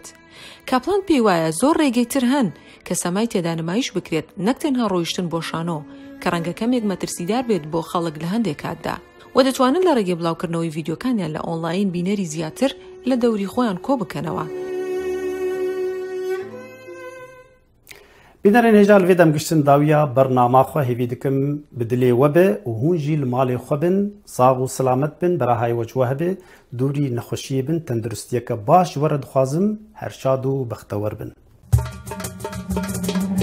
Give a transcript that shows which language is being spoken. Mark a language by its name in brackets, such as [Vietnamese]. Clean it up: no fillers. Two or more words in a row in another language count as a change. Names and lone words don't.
[Central Kurdish] کاپلاند پێی وایە زۆر ڕێگەی تر هەن کە سەمای تێدا نمایش بکرێت، نەک تەنها ڕۆیشتن بۆ شانۆ کە ڕەنگە کەمێک مەترسیدار بێت بۆ خەڵک لە هەندێک کاتدا، و دەتوانن لە ڕێگەی بڵاوکردنەوەی ڤیدیۆکانیان لە ئۆنلاین بینەری زیاتر لە دەوری خۆیان کۆ بکەنەوە. [Kurdish] بینەرێن هێژال vê demgiştin dawiya bernama xwe hêvî dikim bi dilê we be û hûn jî li malê xwe bin, sağ û selamet bin, berahayê we ji we hebe, dûrî nexweşiyê bin, tenduristiyeke baş ji we re dixwazim, her şad û bextewar bin.